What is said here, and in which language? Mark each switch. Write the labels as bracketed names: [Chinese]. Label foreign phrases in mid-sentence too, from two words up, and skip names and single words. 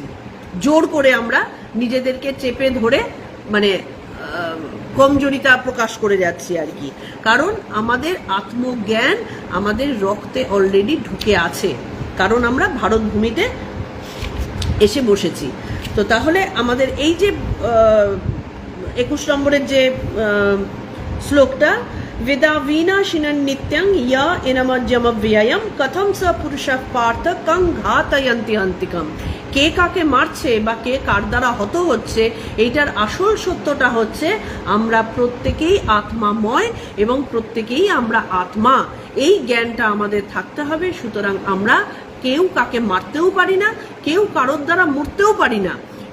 [Bangla] জোর করে আমরা নিজেদেরকে চেপে ধরে মানে কমজোরিতা প্রকাশ করে যাচ্ছি আর কি। কারণ আমাদের আত্মজ্ঞান আমাদের রক্তে অলরেডি ঢুকে আছে, কারণ আমরা ভারত ভূমিতে এসে বসেছি। তো তাহলে আমাদের এই যে 21 নম্বরের যে শ্লোকটা, [Sanskrit] वेदा वीनाशिनं नित्यं या इनमज्जमव्ययं कथम स पुरुषः पार्थ कं घातयन्ति हन्तिकं। [Bangla] কে কাকে মারছে বা কে কার দ্বারা হত হচ্ছে, এইটার আসল সত্যটা হচ্ছে আমরা প্রত্যেকেই আত্মাময় এবং প্রত্যেকেই আমরা আত্মা। এই জ্ঞানটা আমাদের থাকতে হবে। সুতরাং আমরা কেউ কাকে মারতেও পারি না, কেউ কারোর দ্বারা মরতেও পারি না।